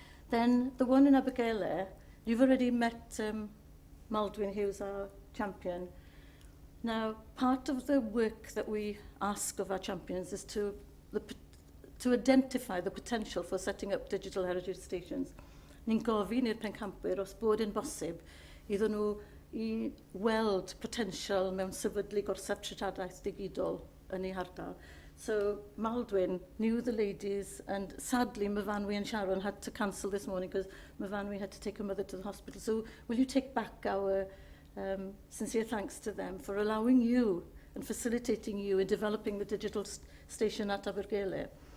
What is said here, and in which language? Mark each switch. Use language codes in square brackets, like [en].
[en] Then the one in Abergele, you've already met Maldwyn Hughes, our champion. Now, part of the work that we ask of our champions is to identify the potential for setting up digital heritage stations. [cy] Ni'n gofyn i'r pencampwyr os bod yn bosib iddyn nhw I weld potential mewn sefydlu gorsaf treftadaeth digidol yn ei hardal. [en] So Maldwyn knew the ladies, and sadly Myfanwy and Sharon had to cancel this morning because Myfanwy had to take her mother to the hospital. So will you take back our sincere thanks to them for allowing you and facilitating you in developing the digital station at Abergele.